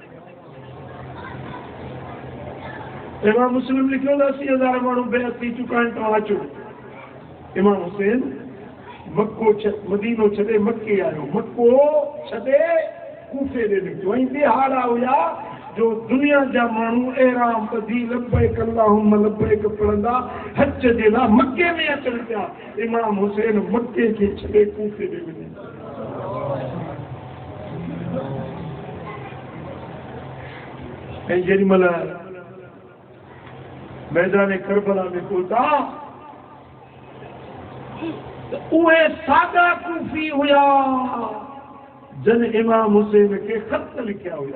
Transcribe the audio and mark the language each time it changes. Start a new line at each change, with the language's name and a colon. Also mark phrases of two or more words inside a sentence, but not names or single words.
Sindhi: इमाम मुस्लिम लिखियो त 80,000 माण्हू बेअत थी चुका आहिनि, तव्हां अचो। इमाम हुसैन मदीनो छॾे मके आयो, मको छॾे कूफे ॾे निकितो, ऐं बिहाड़ा हुया जो दुनिया जा माण्हू एराम ॿधी
Arabic: لبيك اللهم لبيك
Sindhi: पढ़ंदा हज जे लाइ मके में अचनि पिया। इमाम हुसैन मके खे छॾे कूफे ॾे वञे। ऐं जेॾी महिल मैदान करबला में पहुता उहे सादा कूफी हुया जन इमाम हुसैन के ख़त लिखिया हुया।